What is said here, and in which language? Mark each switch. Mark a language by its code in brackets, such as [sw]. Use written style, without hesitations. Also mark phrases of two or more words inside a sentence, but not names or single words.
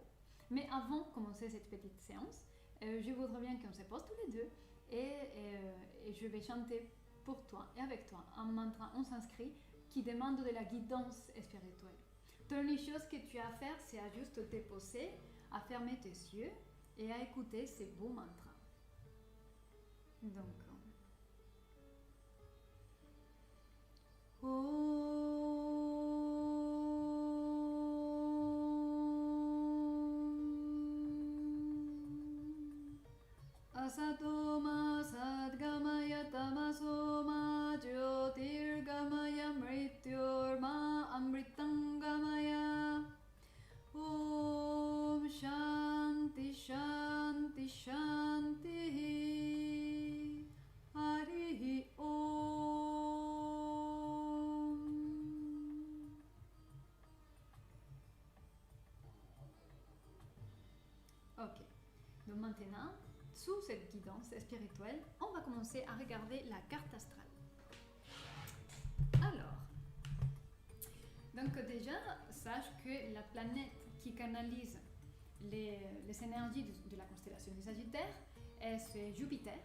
[fr] Mais avant de commencer cette petite séance, je voudrais bien qu'on se pose tous les deux et je vais chanter pour toi et avec toi un mantra en sanskrit qui demande de la guidance spirituelle. Donc, les choses que tu as à faire, c'est à juste te poser, à fermer tes yeux et à écouter ces beaux mantras. Donc, [sa] असतो मा सद्गमय तमसो मा ज्योतिर्गमय मृत्योर्मा अमृतंगमय. ॐ शान्तिः शान्तिः शान्तिः हरिः ॐ. [fr] Ok, donc maintenant, sous cette guidance spirituelle, on va commencer à regarder la carte astrale. Alors, donc déjà, sache que la planète qui canalise les énergies de la constellation du Sagittaire, c'est Jupiter.